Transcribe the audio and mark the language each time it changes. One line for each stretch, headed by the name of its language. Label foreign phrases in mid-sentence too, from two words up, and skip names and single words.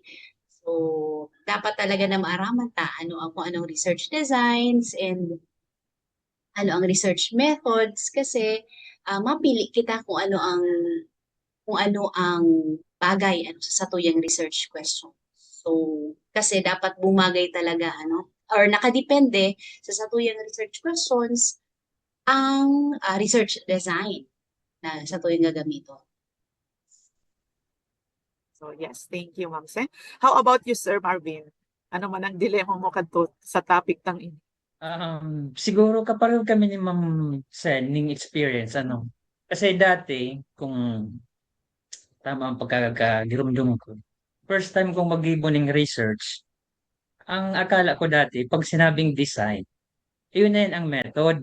Bikol: So dapat talaga na maaraman ta kung anong
English: research designs and
Bikol: ano ang
English: research methods,
Bikol: kasi mapili kita kung ano ang bagay sa satuyang
English: research question.
Bikol: So kasi dapat bumagay talaga or nakadepende sa satuyang
English: research questions
Bikol: ang
English: research design
Bikol: na satuyang gagamiton.
English: So yes, thank you, Ma'am Sen. How about you, Sir Marvin?
Bikol: Ano man ang dilema mo kadto sa topic tang ini? Siguro kapareho kami ni Ma'am Sen ning experience Kasi dati kung tama ang pagkakagirumdum ko.
English: First time
Filipino: kong mag-ibon ng research, ang akala ko dati pag sinabing design, yun na yun ang method.